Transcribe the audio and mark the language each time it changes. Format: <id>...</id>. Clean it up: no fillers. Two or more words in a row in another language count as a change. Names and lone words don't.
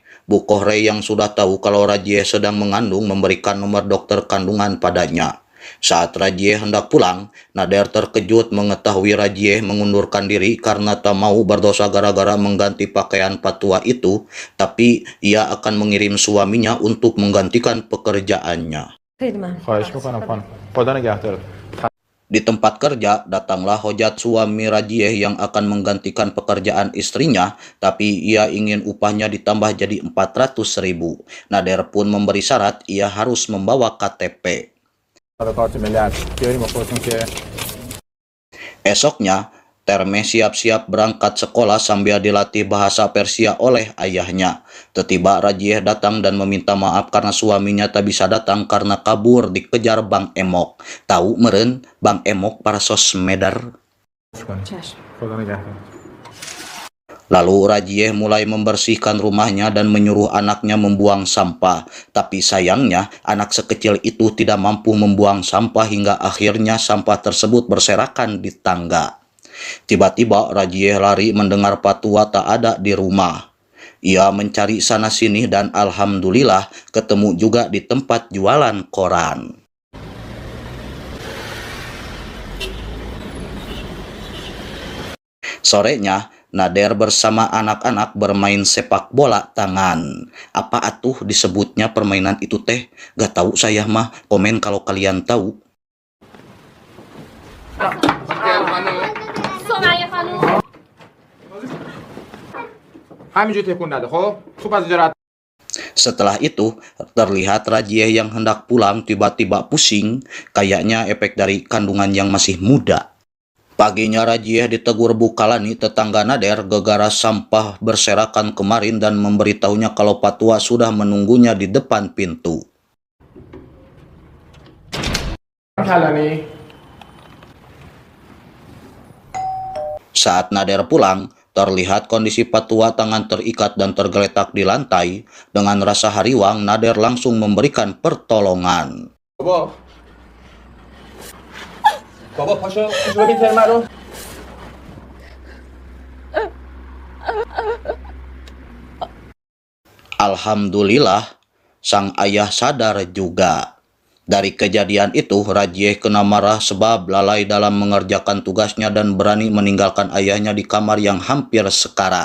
<id>Bu Kohrey yang sudah tahu kalau Rajieh sedang mengandung memberikan nomor dokter kandungan padanya. Saat Rajieh hendak pulang, Nader terkejut mengetahui Rajieh mengundurkan diri karena tak mau berdosa gara-gara mengganti pakaian patwa itu, tapi ia akan mengirim suaminya untuk menggantikan pekerjaannya.</id> <fa>خواهش میکنم خانم. خدا نگهدارت.</fa> <id>Di tempat kerja, datanglah hojat suami Rajieh yang akan menggantikan pekerjaan istrinya, tapi ia ingin upahnya ditambah jadi 400.000. Nader pun memberi syarat ia harus membawa KTP. Esoknya, Termeh siap-siap berangkat sekolah sambil dilatih bahasa Persia oleh ayahnya. Tiba-tiba Rajieh datang dan meminta maaf karena suaminya tak bisa datang karena kabur dikejar Bang Emok. Tahu meren Bang Emok para sosmedar?</id> <fa>خدا نگهدارت.</fa> <id>Lalu Rajieh mulai membersihkan rumahnya dan menyuruh anaknya membuang sampah. Tapi sayangnya anak sekecil itu tidak mampu membuang sampah hingga akhirnya sampah tersebut berserakan di tangga. Tiba-tiba Rajieh lari mendengar patwa tak ada di rumah. Ia mencari sana-sini dan alhamdulillah ketemu juga di tempat jualan koran. Sorenya, Nader bersama anak-anak bermain sepak bola tangan. Apa atuh disebutnya permainan itu teh? Gak tahu saya mah, komen kalau kalian tahu.</id> <fa>همینجور تکون نده خب خوب از اینجا رد.</fa> <id>Setelah itu, terlihat Rajieh yang hendak pulang tiba-tiba pusing, kayaknya efek dari kandungan yang masih muda. Paginya Rajieh ditegur Bu Kalani, tetangga Nader, gegara sampah berserakan kemarin dan memberitahunya kalau patwa sudah menunggunya di depan pintu. کلانی Saat Nader pulang, terlihat kondisi Patua tangan terikat dan tergeletak di lantai. Dengan rasa hariwang, Nader langsung memberikan pertolongan.</id> <fa>بابا بابا پاشو ببین ترمه رو.</fa> <id>Alhamdulillah, sang ayah sadar juga. Dari kejadian itu, Rajie kena marah sebab lalai dalam mengerjakan tugasnya dan berani meninggalkan ayahnya di kamar yang hampir sekarat.</id>